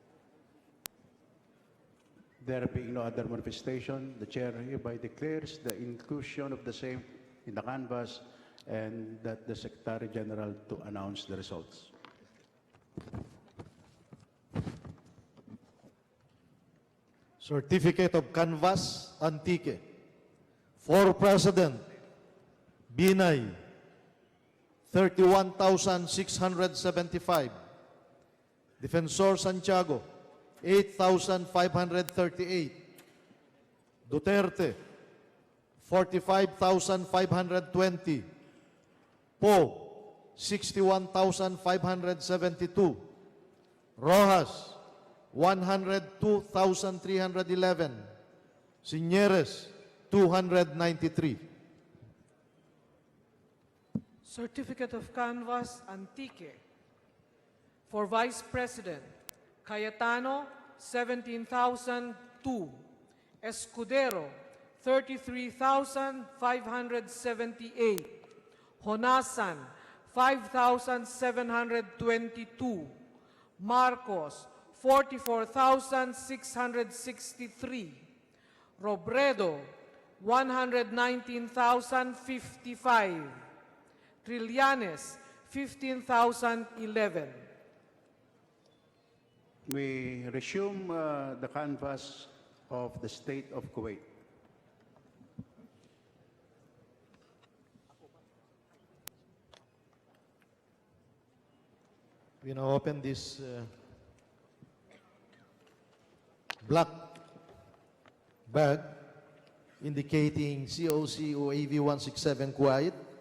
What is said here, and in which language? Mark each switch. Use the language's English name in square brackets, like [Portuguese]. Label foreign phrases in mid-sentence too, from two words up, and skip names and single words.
[English] There being no other manifestation, the chair hereby declares the inclusion of the same in the canvass and that the Secretary General to announce the results. Certificate of Canvass, Antique. For President, Binay, 31,675. Defensor Santiago, 8,538. Duterte, 45,520. Poe, 61,572. Rojas, 102,311. Signeres, 293. Certificate of Canvass, Antique. For Vice President, Cayetano, 17,002. Escudero, 33,578. Honasan, 5,722. Marcos, 44,663. Robredo, 119,055. Trillanes, 15,011. We resume the canvass of the state of Kuwait. We now open this black bag indicating COC OAV 167 Kuwait.